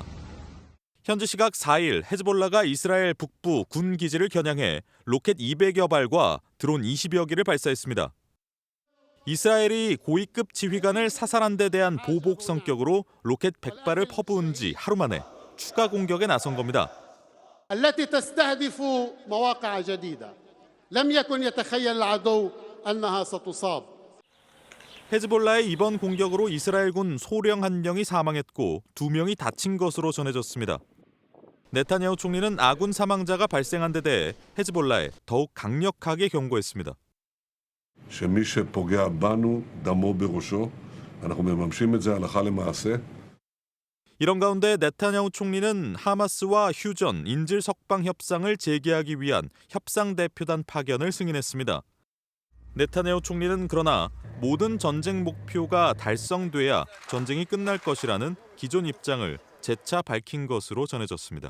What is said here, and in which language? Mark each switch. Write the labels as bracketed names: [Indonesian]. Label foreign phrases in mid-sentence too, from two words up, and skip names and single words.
[Korean] 현지 시각 4일 헤즈볼라가 이스라엘 북부 군 기지를 겨냥해 로켓 200여 발과 드론 20여 기를 발사했습니다. 이스라엘이 고위급 지휘관을 사살한 데 대한 보복 성격으로 로켓 100발을 퍼부은 지 하루 만에 추가 공격에 나선 겁니다. [Arabic] التي تستهدف مواقع جديدة لم يكن يتخيل العدو أنها ستصاب. [Korean] 헤즈볼라의 이번 공격으로 이스라엘군 소령 1명이 사망했고 2명이 다친 것으로 전해졌습니다. 네타냐후 총리는 아군 사망자가 발생한 데 대해 헤즈볼라에 더욱 강력하게 경고했습니다. [Hebrew] שמי שפוגע בנו דמו בראשו. אנחנו מממשים את זה הלכה למעשה. [Korean] 이런 가운데 네타냐후 총리는 하마스와 휴전, 인질 석방 협상을 재개하기 위한 협상 대표단 파견을 승인했습니다. 네타냐후 총리는 그러나 모든 전쟁 목표가 달성돼야 전쟁이 끝날 것이라는 기존 입장을 재차 밝힌 것으로 전해졌습니다.